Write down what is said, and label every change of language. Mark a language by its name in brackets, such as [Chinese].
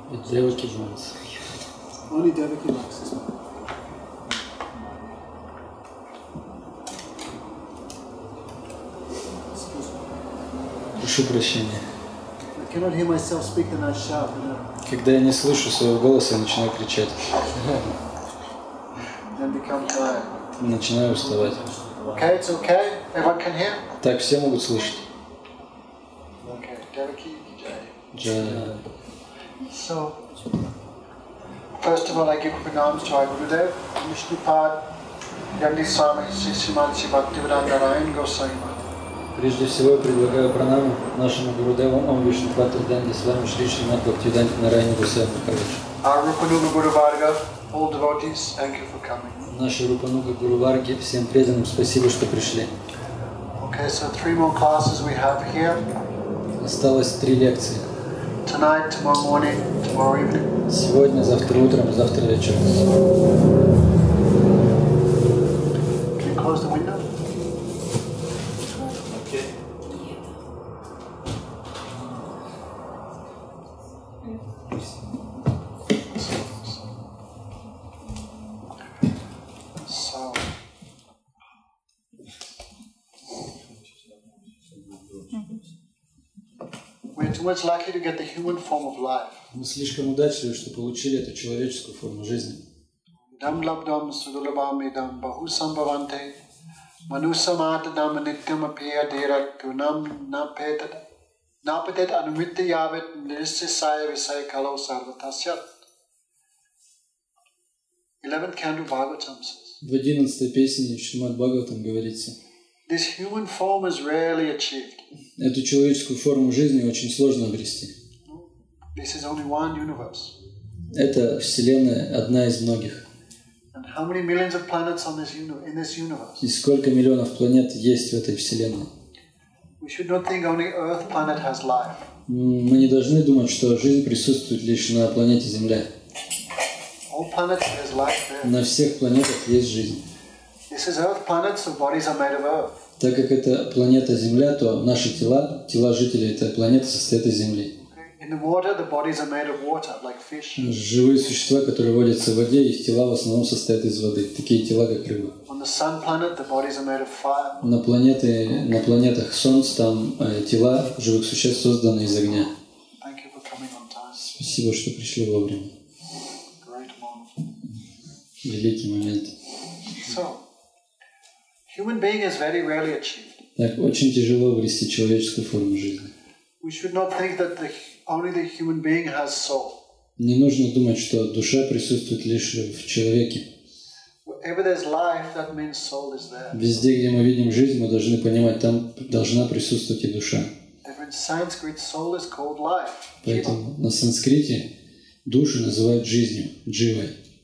[English] Devaki joins. Only Devaki likes this one. [Russian] Прошу прощения. [English] I cannot hear myself speak, then I shout. [Russian] Когда я не слышу своего голоса, я начинаю кричать. [English] Then become tired. [Russian] Начинаю уставать. [English] Okay, it's okay. Everyone can hear. [Russian] Так, все могут слышать. [English] Okay, Devaki Jai. [Russian] Джай. [English] So, first of all, I give pranams to our Gurudev, Vishnupad, Gandhi Swami, Sriman Bhaktivedanta Narayan Goswami. [Russian] Прежде всего я предлагаю пранаму нашему Гурудеву Ом Вишнупату Данди с вами Шри Шримад Бхактивиданта Нараяне Госвами Махарадж. [English] Our Rupanuga Guru Varga, all devotees, thank you for coming. [Russian] Наши Рупануга Гуру Варги, всем преданным спасибо, что пришли. [English] Okay, so 3 more classes we have here. [Russian] Осталось 3 лекции. [English] Tonight, tomorrow morning, tomorrow evening. [Russian] Сегодня, завтра утром, завтра вечером. [English] Can you close the window? We're too much lucky to get the human form of life. [Russian] Мы слишком удачливы, что получили эту человеческую форму жизни. [Sanskrit] Dam labdam sudulabam idam bahu sambhavante manusamatadam nityam apya derat tunam napatet anumitya yavet nirisya visaya kalo sarvatasyat. [English] 11th canto Bhagavatam says. [Russian] В 11-й песне Шримад Бхагаватам говорится: [English] This human form is rarely achieved. [Russian] Эту человеческую форму жизни очень сложно обрести. [English] This is only one universe. [Russian] Это Вселенная одна из многих. [English] And how many millions of planets in this universe? [Russian] И сколько миллионов планет есть в этой Вселенной? [English] We should not think only Earth planet has life. [Russian] Мы не должны думать, что жизнь присутствует лишь на планете Земля. [English] All planets there's life there. [Russian] На всех планетах есть жизнь. [English] This is Earth planet, so bodies are made of Earth. [Russian] Так как это планета Земля, то наши тела жителей этой планеты состоят из Земли. [English] In the water, the bodies are made of water, like fish. [Russian] Живые существа, которые водятся в воде, их тела в основном состоят из воды. Такие тела, как рыбы. [English] On the sun planet, the bodies are made of fire. [Russian] На планетах Солнца там тела живых существ созданы из огня. [English] Thank you for coming on time. [Russian] Спасибо, что пришли вовремя. [English] Great moment. [Russian] Великий момент. [English] So, human being is very rarely achieved. [Russian] Так, очень тяжело обрести человеческую форму жизни. [English] We should not think that only the human being has soul. [Russian] Не нужно думать, что душа присутствует лишь в человеке. [English] Wherever there's life, that means soul is there. [Russian] Везде, где мы видим жизнь, мы должны понимать, там должна присутствовать и душа. [English] In Sanskrit, soul is called life. [Russian] Поэтому на санскрите душу называют жизнью, дживой.